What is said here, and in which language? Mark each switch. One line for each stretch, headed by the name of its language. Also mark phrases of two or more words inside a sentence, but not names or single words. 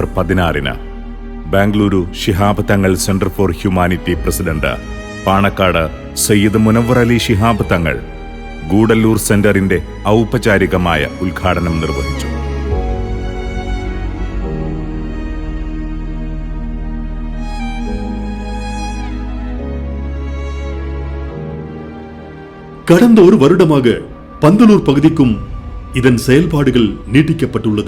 Malayalam: 16 ബാംഗ്ലൂരു ശിഹാബ് തങ്ങൾ സെന്റർ ഫോർ ഹ്യൂമാനിറ്റി പ്രസിഡന്റ് പാണക്കാട് സയ്യിദ് മുനവ്വർ അലി ശിഹാബ് തങ്ങൾ ഗൂഡല്ലൂർ സെന്ററിന്റെ ഔപചാരികമായ ഉദ്ഘാടനം നിർവഹിച്ചു.
Tamil: கடந்த ஒரு வருடமாக பந்தலூர் பகுதிக்கும் இதன் செயல்பாடுகள் நீட்டிக்கப்பட்டுள்ளது.